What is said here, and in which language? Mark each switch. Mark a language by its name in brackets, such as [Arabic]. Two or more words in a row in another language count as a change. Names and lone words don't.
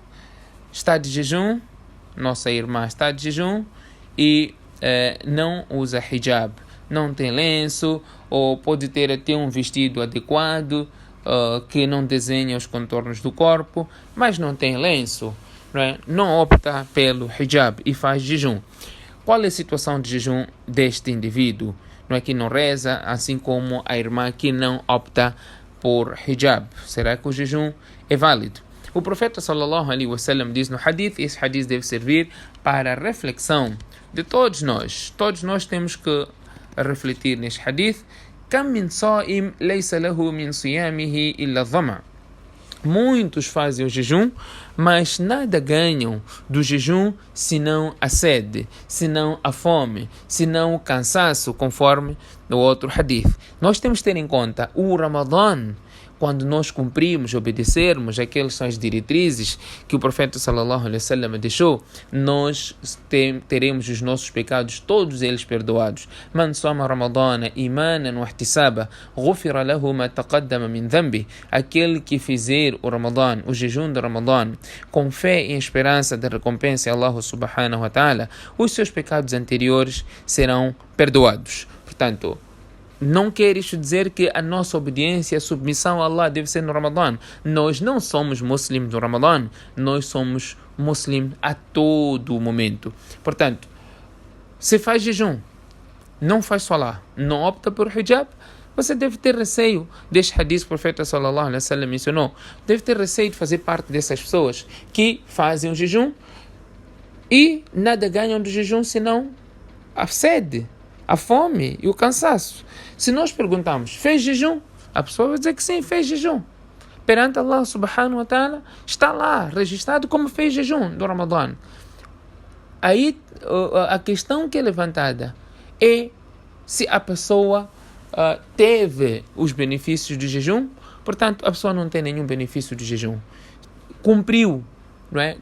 [Portuguese] Está de jejum, nossa irmã está de jejum e não usa hijab, não tem lenço, ou pode ter até um vestido adequado, que não desenha os contornos do corpo, mas não tem lenço, não opta pelo hijab e faz jejum. Qual é a situação de jejum deste indivíduo? Não é que não reza, assim como a irmã que não opta por hijab. Será que o jejum é válido? O profeta [Arabic] صلى الله عليه وسلم [Portuguese] diz no hadith, e esse hadith deve servir para a reflexão de todos nós. Todos nós temos que refletir neste hadith. [Arabic] كم من صائم ليس له من صيامه إلا الظمأ. [Portuguese] Muitos fazem o jejum, mas nada ganham do jejum senão a sede, senão a fome, senão o cansaço, conforme no outro hadith. Nós temos que ter em conta o Ramadã. Quando nós cumprimos, obedecermos, aquelas são as diretrizes que o profeta [Arabic] صلى الله عليه وسلم [Portuguese] deixou, nós teremos os nossos pecados, todos eles perdoados. [Arabic] من صام رمضان إيمانا واحتسابا، غفر له ما تقدم من ذنبه. [Portuguese] Aquele que fizer o Ramadã, o jejum do Ramadã, com fé e esperança de recompensa a Allah [Arabic] سبحانه وتعالى, [Portuguese] os seus pecados anteriores serão perdoados. Portanto, não quer isto dizer que a nossa obediência, a submissão a Allah deve ser no Ramadã. Nós não somos muslims no Ramadã, nós somos muslims a todo momento. Portanto, se faz jejum, não faz salah, não opta por hijab, você deve ter receio deste hadith que o profeta [Arabic] صلى الله عليه وسلم [Portuguese] mencionou. Deve ter receio de fazer parte dessas pessoas que fazem o jejum e nada ganham do jejum senão a sede, a fome e o cansaço. Se nós perguntarmos, fez jejum? A pessoa vai dizer que sim, fez jejum. perante Allah [Arabic] سبحانه وتعالى, [Portuguese] está lá, registrado como fez jejum do Ramadã. Aí a questão que é levantada é se a pessoa teve os benefícios do jejum. Portanto, a pessoa não tem nenhum benefício do jejum. Cumpriu, não é?